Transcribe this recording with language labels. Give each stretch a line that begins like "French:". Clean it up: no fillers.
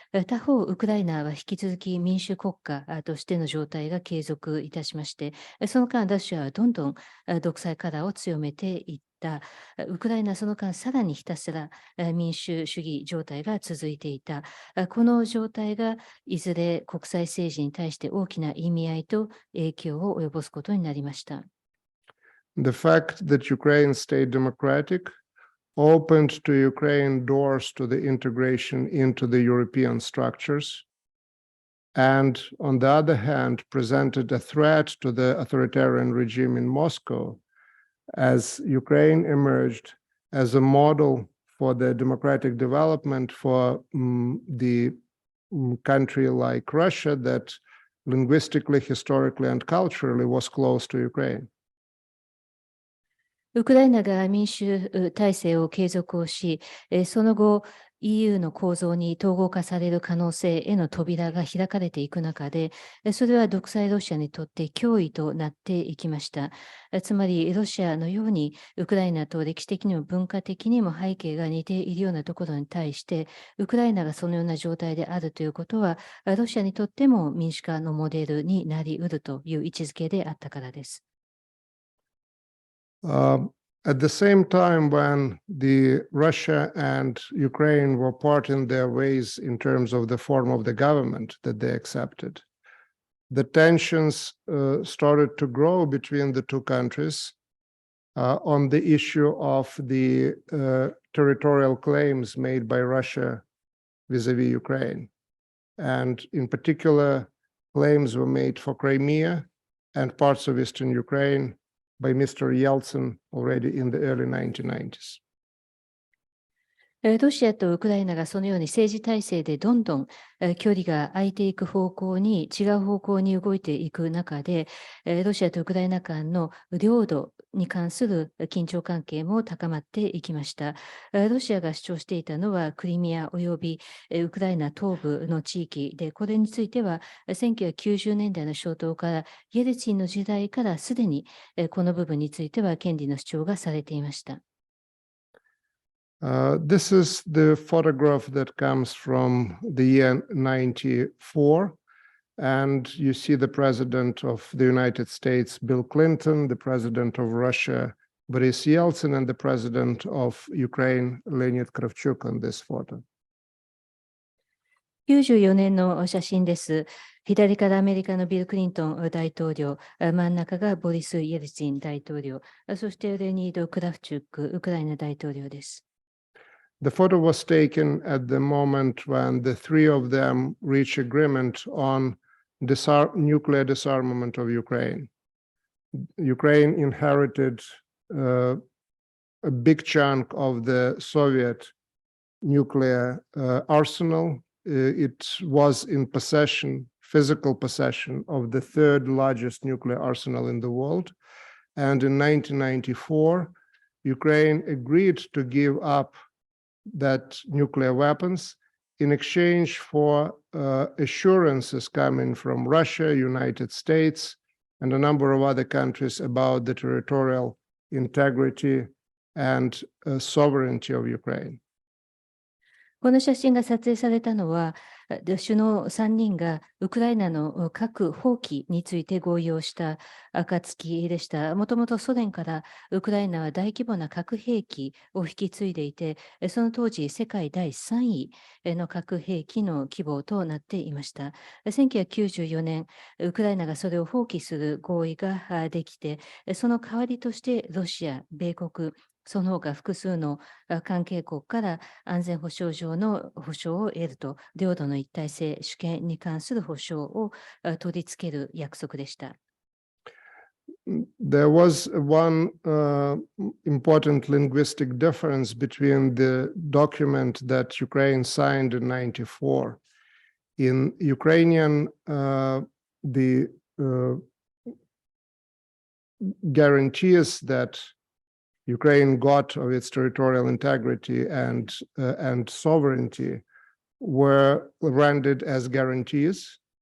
Japanese: 他方、ウクライナは引き続き民主国家としての状態が継続いたしまして、その間ロシアはどんどん独裁カラーを強めていった。ウクライナはその間さらにひたすら民主主義状態が続いていた。この状態がいずれ国際政治に対して大きな意味合いと影響を及ぼすことになりました。
English: The fact that Ukraine stayed democratic opened to Ukraine doors to the integration into the European structures, and on the other hand, presented a threat to the authoritarian regime in Moscow as Ukraine emerged as a model for the democratic development for the country like Russia that linguistically, historically, and culturally was close to Ukraine.
Japanese: ウクライナが民主体制を継続をし、その後 EU の構造に統合化される可能性への扉が開かれていく中で、それは独裁ロシアにとって脅威となっていきました。つまり、ロシアのようにウクライナと歴史的にも文化的にも背景が似ているようなところに対して、ウクライナがそのような状態であるということは、ロシアにとっても民主化のモデルになり得るという位置づけであったからです。
English: At the same time, when Russia and Ukraine were parting their ways in terms of the form of the government that they accepted, the tensions started to grow between the two countries on the issue of the territorial claims made by Russia vis-à-vis Ukraine. And in particular, claims were made for Crimea and parts of eastern Ukraine by Mr. Yeltsin already in the early 1990s.
Japanese: ロシアとウクライナがそのように政治体制でどんどん距離が空いていく方向に、違う方向に動いていく中で、ロシアとウクライナ間の領土に関する緊張関係も高まっていきました。ロシアが主張していたのはクリミア及びウクライナ東部の地域で、これについては1990年代の初頭からイエリツィンの時代からすでにこの部分については権利の主張がされていました。
English: This is the photograph that comes from the year 94. And you see the president of the United States, Bill Clinton, the president of Russia, Boris Yeltsin, and the president of Ukraine, Leonid Kravchuk on this photo.
Japanese: 94年の写真です。左からアメリカのビル・クリントン大統領、真ん中がボリス・イエルツィン大統領、そしてレニード・クラフチュック、ウクライナ大統領です。
English: The photo was taken at the moment when the three of them reached agreement on nuclear disarmament of Ukraine. Ukraine inherited a big chunk of the Soviet nuclear arsenal. It was in physical possession of the third largest nuclear arsenal in the world. And in 1994, Ukraine agreed to give up that nuclear weapons in exchange for assurances coming from Russia, United States, and a number of other countries about the territorial integrity and sovereignty of Ukraine.
Japanese: この写真が撮影されたのは、首脳3人がウクライナの核放棄について合意をした暁でした。もともとソ連からウクライナは大規模な核兵器を引き継いでいて、その当時世界第3位の核兵器の規模となっていました。 1994年、ウクライナがそれを放棄する合意ができて、その代わりとしてロシア、米国、その他複数の関係国から安全保障上の保障を得ると、領土の一体性、主権に関する保障を取り付ける約束でした。
English: There was one important linguistic difference between the document that Ukraine signed in 94. In Ukrainian, the guarantees that Ukraine got of its territorial integrity and sovereignty were rendered as guarantees.